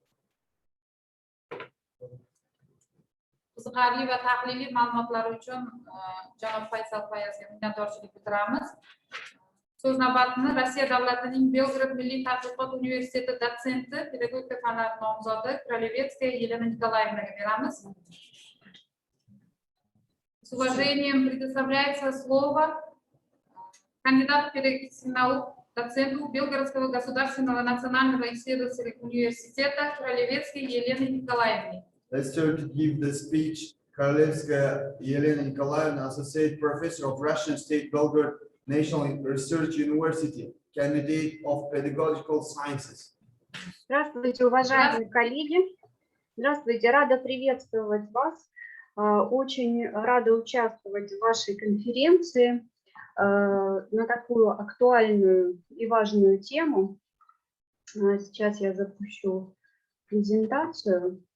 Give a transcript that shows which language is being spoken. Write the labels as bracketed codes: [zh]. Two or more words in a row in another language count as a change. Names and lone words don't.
[uz] Qiziqarli va tahliliy ma'lumotlar uchun janob Faysal Fayazga minnatdorchilik bildiramiz. So'z navbatini Rossiya davlatining Belgrad Milliy tadqiqot universiteti dotsenti, pedagogika fanlari nomzodi Kralevetsskaya Yelena Nikolaevnaga beramiz. [ru] С уважением предоставляется слово кандидату педагогических наук, доценту Белгородского государственного национального исследовательского университета Кралевецкой Елене Николаевне. [en] Let's turn to give the speech Kralevskaya Yelena Nikolaevna, Associate Professor of Russian State Belgrade National Research University, candidate of Pedagogical Sciences. [ru] Здравствуйте, уважаемые коллеги. Здравствуйте, рада приветствовать вас. Очень рада участвовать в вашей конференции на такую актуальную и важную тему. Сейчас я запущу презентацию.